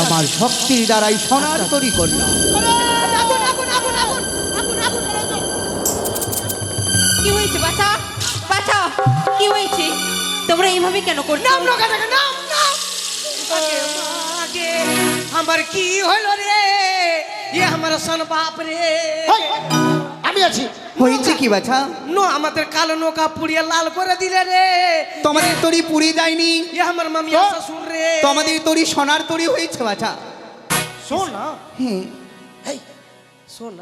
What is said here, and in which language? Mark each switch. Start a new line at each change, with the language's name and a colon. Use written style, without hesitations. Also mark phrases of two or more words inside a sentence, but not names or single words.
Bangla: আমার শক্তির দ্বারাই সোনার তরি করলাম আগুন আগুন আগুন আগুন আগুন আগুন আগুন কি হয়েছে বাছা বাছা কি হয়েছে তোমরা এইভাবে কেন করছো নাম নৌকা থেকে নাম নাম আগে আগে আমার কি হলো রে
Hindi: ये हमारा सन बाप रे
Bangla: হেই, আমি আছি। হয়েছে কি বাছা নো আমাদের কালো নৌকা পুড়িয়ে লাল করে দিলে রে তোমাদের তরি পুরি দেয়নি ये আমার মামি শ্বশুর রে তোমাদের তরি সোনার তরি হয়েছে বাছা শোন না, হ্যাঁ হেই সোনা